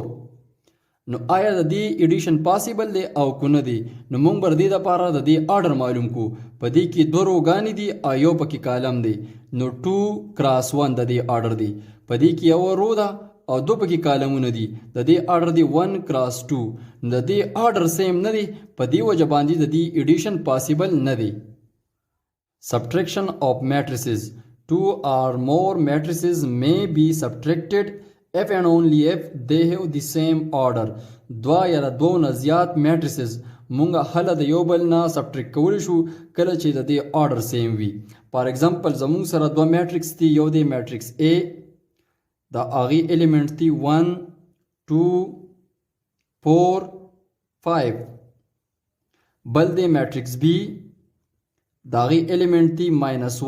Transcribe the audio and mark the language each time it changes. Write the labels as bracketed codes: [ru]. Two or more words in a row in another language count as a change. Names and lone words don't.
[ps] نو آیا د دې [en] addition possible [ps] دی او که نه دی نو موږ به د دې دپاره د دې آرډر معلوم کو په دې کې دوه روګانې دي او یو پکې کالم دی نو 2 کراس 1 د دې آرډر دی په دې کې یوه رو ده او دوه پکې کالمونه دي د دې آرډر دی 1 کراس 2 نو د دې [en] order same [ps] نه دی په دې وجه باندې د دې [en] addition possible [ps] نه دی [en] Subtraction of matrices. Two or more matrices may be subtracted if and only if they have the same order. [ps] دوا یا دو نه زیات matrices مونږه هله د یو بل نه سبټریکټ کولی شو کله چې د دې [en] order same [ps] وي [en] for example [ps] زمونږ سره دوه میټرکس دي یو دی میټرکس A د هغې ایلیمنټ دي 1 2 4 5 بل دی میټرکس B د هغې ایلیمنټ دي -1